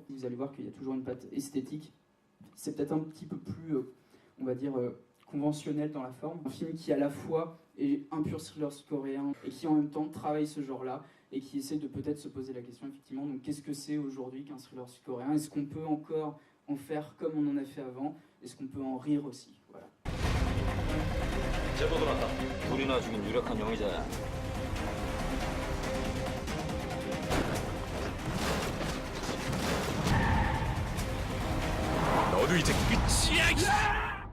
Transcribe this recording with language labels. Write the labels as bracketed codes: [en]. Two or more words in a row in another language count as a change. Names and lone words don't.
[fr] Vous allez voir qu'il y a toujours une patte esthétique. C'est peut-être un petit peu plus, on va dire, conventionnel dans la forme. Un film qui à la fois est un pur thriller coréen, et qui en même temps travaille ce genre-là, et qui essaie de peut-être se poser la question, effectivement, donc qu'est-ce que c'est aujourd'hui qu'un thriller sud-coréen? Est-ce qu'on peut encore en faire comme on en a fait avant? Est-ce qu'on peut en rire aussi? Voilà. [ko] 제보 들어왔다. 둘이나 죽인 유력한 용의자야. 너도 이제 끝이야.